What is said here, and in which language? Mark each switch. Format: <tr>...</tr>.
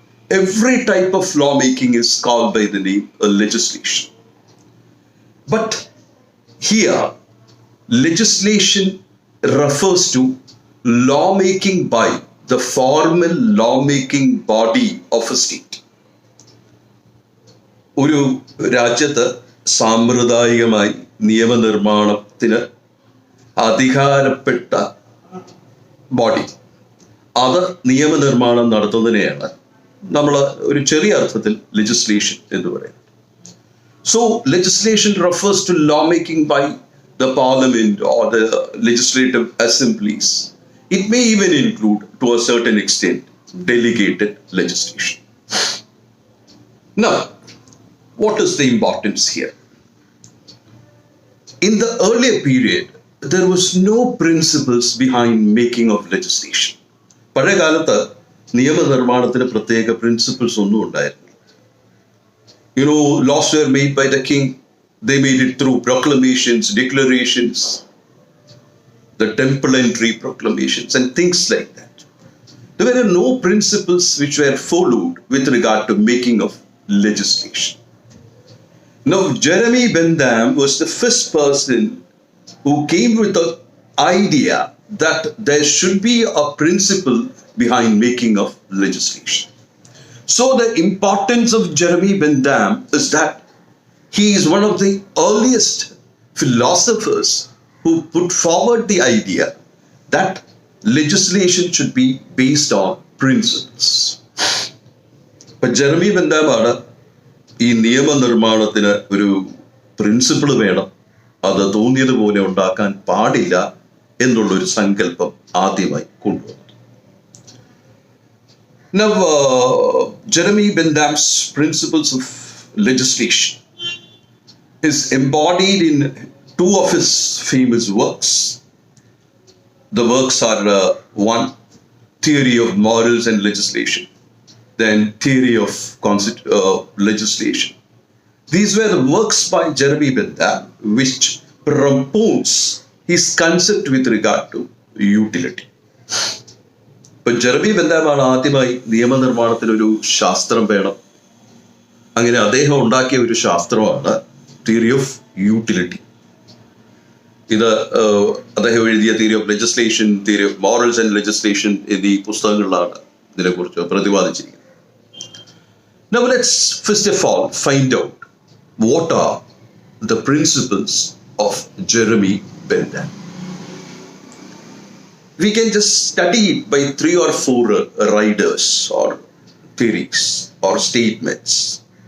<en>Every type of lawmaking is called by the name legislation. But here, legislation refers to lawmaking by the formal lawmaking body of a state.</en> <ml>ഒരു രാജ്യത്ത് സാമ്പ്രദായികമായി നിയമനിർമ്മാണത്തിന് അധികാരപ്പെട്ട body, അത് നിയമനിർമ്മാണം നടത്തുന്നതിനെയാണ് നമ്മൾ ഒരു ചെറിയ അർത്ഥത്തിൽ legislation എന്ന് പറയുന്നത്.</ml> <en>So legislation refers to lawmaking by the parliament or the legislative assemblies. It may even include, to a certain extent, delegated legislation. Now, what is the importance here? In the earlier period, there was no principles behind making of legislation.</en> <ml>പഴയ കാലത്ത് നിയമനിർമ്മാണത്തിന് പ്രത്യേക principles ഒന്നും ഉണ്ടായിരുന്നില്ല.</ml> <en>Laws were made by the king. They made it through proclamations, declarations, the temple entry proclamations, and things like that. There were no principles which were followed with regard to making of legislation. Now, Jeremy Bentham was the first person who came with the idea that there should be a principle behind making of legislation. So the importance of Jeremy Bentham is that he is one of the earliest philosophers who put forward the idea that legislation should be based on principles.</en> <ml>But Jeremy Bentham ആണ് ഈ നിയമനിർമ്മാണത്തിന് ഒരു principle വേണം, അത് തോന്നിയതുപോലെ ഉണ്ടാക്കാൻ പാടില്ല എന്നുള്ളൊരു സങ്കല്പം ആദ്യമായി കൊണ്ടുവന്നു.</ml> <en>Now, Jeremy Bentham's Principles of Legislation is embodied in two of his famous works. The works are one, Theory of Morals and Legislation, then Theory of Legislation. These were the works by Jeremy Bentham which promotes his concept with regard to utility.</en> <ml>ഇപ്പൊ Jeremy ബെന്താമാണ് ആദ്യമായി നിയമനിർമ്മാണത്തിനൊരു ശാസ്ത്രം വേണം, അങ്ങനെ അദ്ദേഹം ഉണ്ടാക്കിയ ഒരു ശാസ്ത്രമാണ് theory of utility. ഇത് അദ്ദേഹം എഴുതിയ theory of legislation, theory of morals and legislation എന്നീ പുസ്തകങ്ങളിലാണ് ഇതിനെക്കുറിച്ച് പ്രതിപാദിച്ചിരിക്കുന്നത്.</ml> <en>Now let's first of all find out what are the principles of Jeremy Bentham. We can just study it by 3 or 4 riders or theories or statements.</en>